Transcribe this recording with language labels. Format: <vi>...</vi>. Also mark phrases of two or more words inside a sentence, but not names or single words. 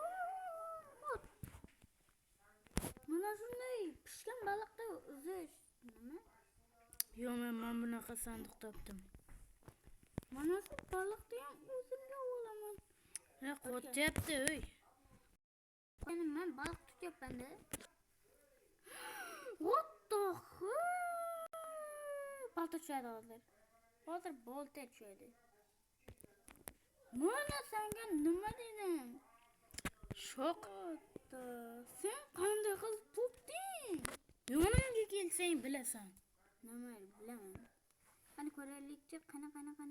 <uz>Mana shunday pishgan baliqda uzish. Nima? Yo'q, men bunaqa sandiq topdim. Mana shu baliqni ham o'zimga olaman. Qo'tyapti, Men baliq tutyapman-da.</uz> <en>What the fuck?</en> <uz>Bolta tushadi hozir. Bolta tushadi. Mana senga nima dedim? Shok. Sen qanday qilib topding? Yonimga kelsang bilasan. Nima bilaman. Qani ko'raylikchi, qani.</uz>